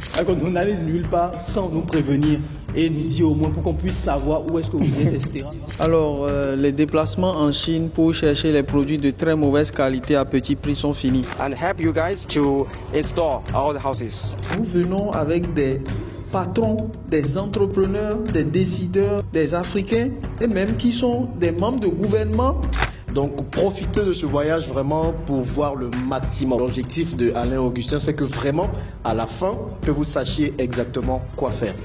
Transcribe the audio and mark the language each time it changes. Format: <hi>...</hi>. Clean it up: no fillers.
<fr>Quand vous n'allez nulle part sans nous prévenir et nous dire au moins pour qu'on puisse savoir où est-ce que vous êtes, etc. Alors, les déplacements en Chine pour chercher les produits de très mauvaise qualité à petit prix sont finis.</fr> <en>And help you guys to install all the houses.</en> <fr>Nous venons avec des patrons, des entrepreneurs, des décideurs, des Africains et même qui sont des membres de gouvernement. Donc, profitez de ce voyage vraiment pour voir le maximum. L'objectif de Alain Augustin, c'est que vraiment, à la fin, que vous sachiez exactement quoi faire.</fr>